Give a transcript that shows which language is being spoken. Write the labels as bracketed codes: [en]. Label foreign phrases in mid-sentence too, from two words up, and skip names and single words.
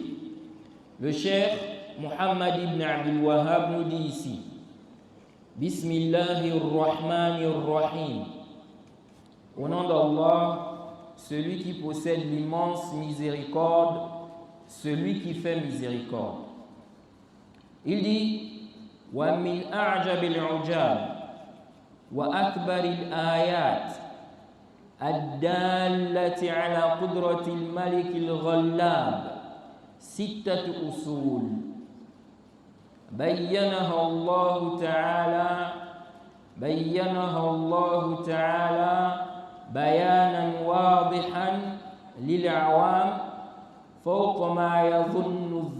[fr] Le cheikh Muhammad ibn Abdul Wahhab nous dit ici: Bismillahirrahmanirrahim. Au nom d'Allah, celui qui possède l'immense miséricorde, celui qui fait miséricorde. Il dit: [ar] ومن أعجب العجاب وأكبر الآيات الدالة على قدرة الملك الغلاب ستة أصول بينها الله تعالى بيانا واضحا للعوام فوق ما يظن